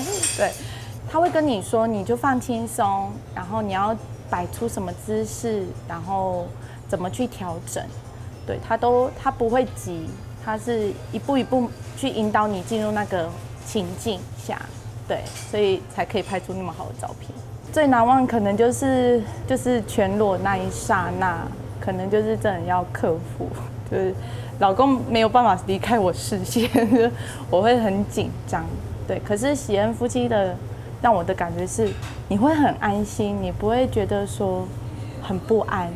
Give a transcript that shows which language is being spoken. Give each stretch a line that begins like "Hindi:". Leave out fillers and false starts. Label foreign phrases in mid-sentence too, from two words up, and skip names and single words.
Chinese: 對，他會跟你說，你就放輕鬆，然後你要擺出什麼姿勢，然後怎麼去調整。對，他不會急，他是一步一步去引導你進入那個情境下，對，所以才可以拍出那麼好的照片。最難忘可能就是全裸那一剎那，可能就是真的要克服，就是老公沒有辦法離開我視線，我會很緊張。對，可是喜恩夫妻的讓我的感覺是，你會很安心，你不會覺得說很不安。